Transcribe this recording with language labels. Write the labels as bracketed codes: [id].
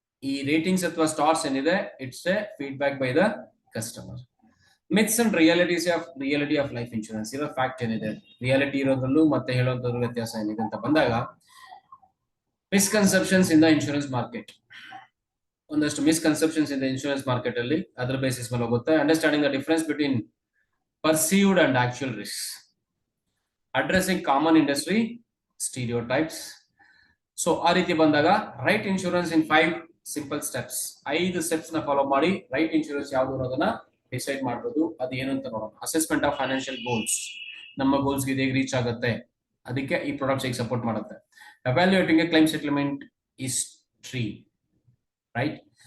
[kn] ಈ ರೇಟಿಂಗ್ಸ್ ಅಥವಾ ಸ್ಟಾರ್ಸ್ ಏನಿದೆ, [en] It's a feedback by the customer. Myths and reality of life insurance [kn] ಇರೋ fact ಏನಿದೆ, ರಿಯಾಲಿಟಿ ಇರೋದ್ರಲ್ಲೂ ಮತ್ತೆ ಹೇಳೋದ್ರಲ್ಲೂ ವ್ಯತ್ಯಾಸ ಏನಿದೆ ಅಂತ ಬಂದಾಗ [en] Misconceptions in the insurance market. [kn] ಒಂದಷ್ಟು ಮಿಸ್ಕನ್ಸೆಪ್ಷನ್ಸ್ ಇದೆ ಇನ್ಶೂರೆನ್ಸ್ ಮಾರ್ಕೆಟ್ ಅಲ್ಲಿ, ಅದರ ಬೇಸಿಸ್ ಮೇಲೆ ಹೋಗುತ್ತೆ. [en] Understanding the difference between perceived and actual risks, addressing common industry stereotypes. [kn] So ಆ ರೀತಿ ಬಂದಾಗ [en] right insurance in 5 simple steps, [kn] 5 ಸ್ಟೆಪ್ಸ್ ನ ಫಾಲೋ ಮಾಡಿ ರೈಟ್ ಇನ್ಶೂರೆನ್ಸ್ ಯಾವುದು ಅನ್ನೋದನ್ನ ಡಿಸೈಡ್ ಮಾಡಬಹುದು. ಅದು ಏನು ಅಂತ ನೋಡೋಣ. [en] assessment of financial goals, [kn] ನಮ್ಮ ಗೋಲ್ಸ್ ಗೆ ಹೇಗೆ ರೀಚ್ ಆಗುತ್ತೆ, ಅದಕ್ಕೆ ಈ ಪ್ರಾಡಕ್ಟ್ಸ್ ಹೇಗೆ ಸಪೋರ್ಟ್ ಮಾಡುತ್ತೆ. [en] Evaluating a claim settlement history, right.